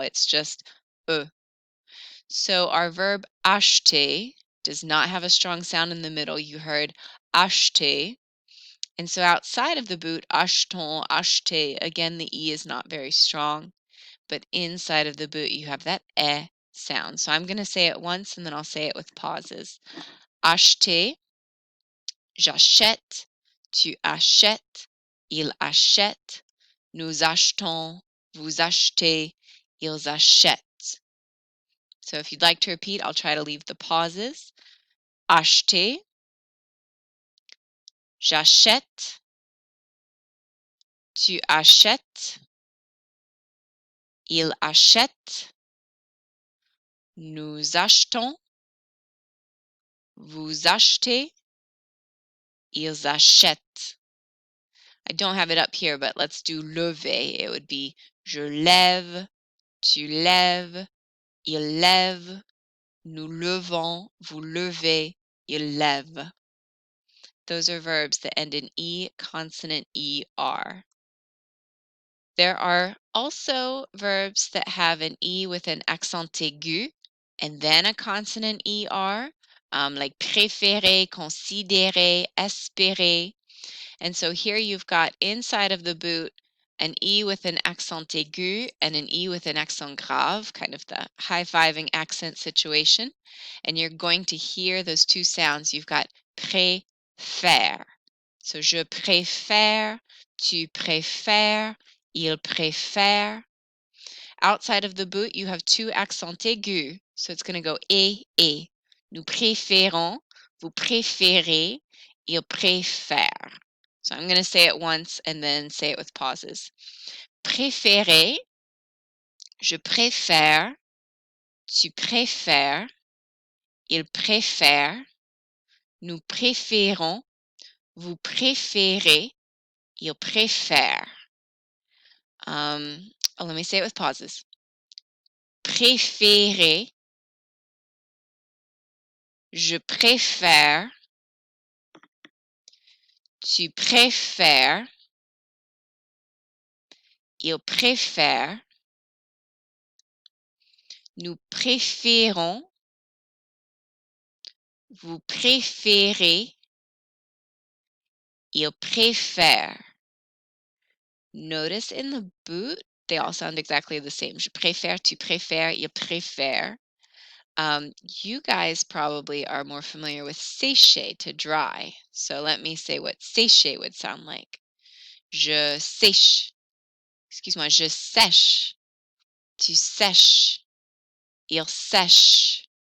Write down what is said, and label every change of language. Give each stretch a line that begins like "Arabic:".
English: It's just So our verb acheter does not have a strong sound in the middle. You heard acheter. And so outside of the boot, achetons, acheter, again, the E is not very strong. But inside of the boot, you have that sound. So I'm going to say it once and then I'll say it with pauses.
French: Acheter, j'achète, tu achètes, il achète, nous achetons, vous achetez, ils achètent.
English: So if you'd like to repeat, I'll try to leave the pauses.
French: Acheter, j'achète, tu achètes, il achète, nous achetons, vous achetez, ils achètent.
English: I don't have it up here, but let's do lever.
French: It would be je lève, tu lèves, il lève, nous levons, vous levez, il lève.
English: Those are verbs that end in E, consonant ER. There are also verbs that have an E with an accent aigu and then a consonant ER, like préférer, considérer, espérer. And so here you've got inside of the boot an E with an accent aigu and an E with an accent grave, kind of the high-fiving accent situation. And you're going to hear those two sounds. You've got préfère.
French: So je préfère, tu préfères, il préfère.
English: Outside of the boot, you have two accents aigus. So it's going to go et.
French: Nous préférons, vous préférez, il préfère.
English: So I'm going to say it once and then say it with pauses.
French: Préférer, je préfère, tu préfères, il préfère, nous préférons, vous préférez, il préfère.
English: Let me say it with pauses.
French: Préférer, je préfère, tu préfères, il préfère, nous préférons, vous préférez, Il préfère.
English: Notice in the boot, they all sound exactly the same.
French: Je préfère, tu préfères, il préfère.
English: You guys probably are more familiar with sécher, to dry. So let me say what sécher would sound like.
French: Je sèche. Excuse-moi, je sèche. Tu sèches. Il sèche.